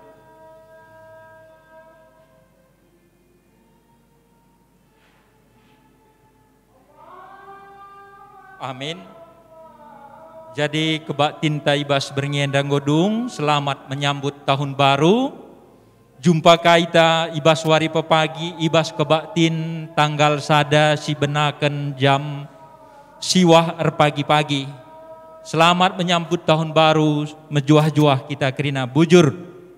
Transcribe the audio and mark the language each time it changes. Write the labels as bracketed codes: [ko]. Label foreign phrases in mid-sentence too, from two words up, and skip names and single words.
[btx] Amin. Jadi kebak tinta ibas berngendang godung, [id] selamat menyambut tahun baru. [btx] Jumpa kaita ibas wari pepagi, ibas kebak tin tanggal sada si benakan jam siwah pagi-pagi. [id] Selamat menyambut tahun baru, [btx] mejuah-juah kita kerina bujur.